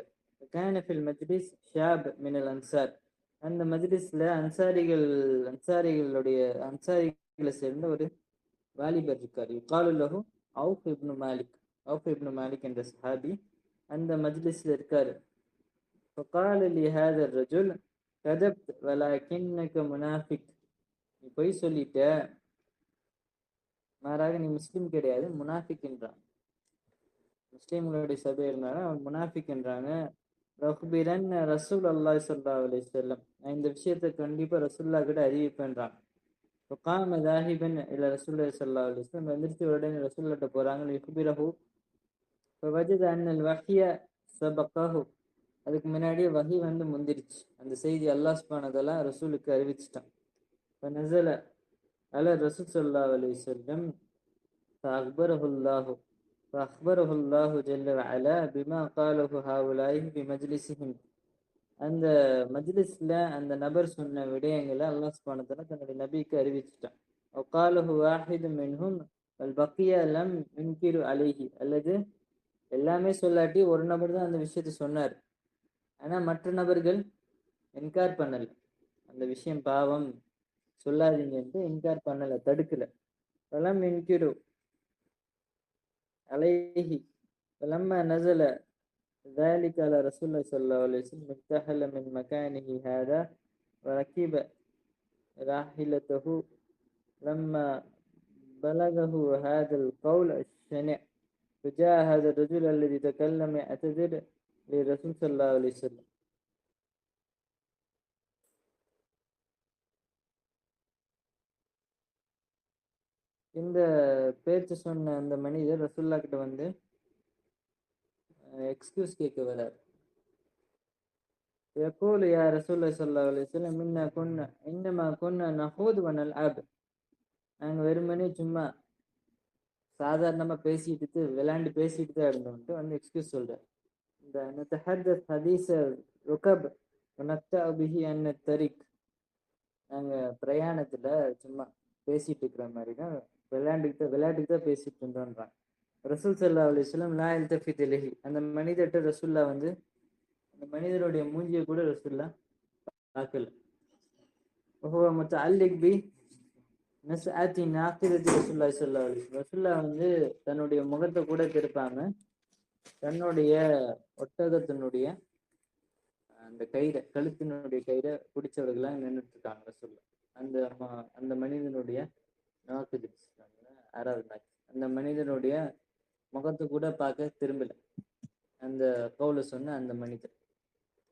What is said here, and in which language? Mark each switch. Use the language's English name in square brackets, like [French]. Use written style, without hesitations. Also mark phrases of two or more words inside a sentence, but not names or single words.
[Arabic] كان في المجلس شاب من الأنصار. [Tamil] அந்த மஜ்லிஸ்ல அன்சாரிகளை சேர்ந்த ஒரு வாலிபர் இருக்கார். [Arabic] يقال له عوف بن مالك. [Tamil] அவுஃப் இப்னு மாலிக் என்ற சஹாபி அந்த மஜ்லிஸ்ல இருக்காரு. [Arabic] فقال لهذا الرجل كذبت ولكنك منافق. [Tamil] நீ பொய் சொல்லிட்ட, மாறாக நீ முஸ்லிம் கிடையாது, முனாஃபிக் என்றான். முஸ்லிம்களுடைய சபை இருந்தாங்க, அவன் முனாஃபிக் என்றாங்க. [Arabic] لأخبرن رسول الله صلى الله عليه وسلم. [Tamil] நான் இந்த விஷயத்தை கண்டிப்பா ரசூல்லா கிட்ட அறிவிப்பேன்றான். [Arabic] فقام ذاهبا الى رسول الله صلى الله عليه وسلم. [Tamil] எந்திரிச்சு உடனே ரசூல்லாட்ட போறாங்க. [Arabic] يخبره فوجد ان الوحي سبقه. [Tamil] அதுக்கு முன்னாடியே வஹி வந்து முந்திருச்சு. அந்த செய்தி [Arabic] الله سبحانه وتعالى [Tamil] ரசூலுக்கு அறிவிச்சிட்டான். [Arabic] فنزل على الرسول صلى الله عليه وسلم فأخبره الله جل وعلا بما قاله هؤلاء في مجلسهم. [Tamil] அந்த மஜ்லிஸ்ல அந்த நபர் சொன்ன விடயங்களை [Arabic] الله سبحانه وتعالى [Tamil] தன்னுடைய நபிக்கு அறிவிச்சிட்டான். [Arabic] وقاله واحد منهم والبقية لم ينكروا عليه. [Tamil] அல்லது எல்லாமே சொல்லாட்டி ஒரு நபர் தான் அந்த விஷயத்தை சொன்னார். ஆனா மற்ற நபர்கள் இன்கார் பண்ணல. அந்த விஷயம் பாவம், சொல்லாதீங்கன்ட்டு இன்கார் பண்ணல, தடுக்கல. [Arabic] فلم ينكروا عليه فلما نزل ذلك على رسول الله صلى الله عليه وسلم ارتحل من مكانه هذا وركب راحلته. لما بلغه هذا القول الشنيع فجاء هذا الرجل الذي تكلم يعتذر للرسول صلى الله عليه وسلم. [Tamil] இந்த பேச்சு சொன்ன அந்த மனிதர் ரசூல்லா கிட்ட வந்து எக்ஸ்கியூஸ் கேட்க வரார். [Arabic] يقول يا رسول الله صلى الله عليه وسلم إنما كنا نخوض ونلعب. [Tamil] நாங்கள் வெறுமனே சும்மா சாதாரணமா பேசிட்டு விளையாண்டு தான் இருந்தோம்ட்டு வந்து எக்ஸ்கியூஸ் சொல்றார். [Arabic] இந்த نتحدث حديث ركب ونقطع به عن الطريق. [Tamil] நாங்க பிரயாணத்துல சும்மா பேசிட்டு இருக்கிற மாதிரி தான் விளையாட்டுக்கு தான் பேசிட்டு இருந்தோன்றான். [Arabic] رسول صلى الله عليه وسلم لا يلتفت إليه. [Tamil] அந்த மனிதர்கிட்ட ரசூல்லா வந்து அந்த மனிதருடைய மூஞ்சியை கூட ரசூல்லா பார்க்கல. [Arabic] وهو متعلق بنسعة ناقدة رسول الله صلى الله عليه وسلم. [Tamil] ரசூல்லா வந்து தன்னுடைய முகத்தை கூட திருப்பாம தன்னுடைய ஒட்டகத்தினுடைய அந்த கழுத்தினுடைய கயிறை பிடிச்சவர்களாக நின்றுட்டு இருக்காங்க ரசூல்லா. அந்த மனிதனுடைய நாக்குது அந்த மனிதனுடைய முகத்தை கூட பார்க்க திரும்பல அந்த கவுல சொன்ன அந்த மனிதர்.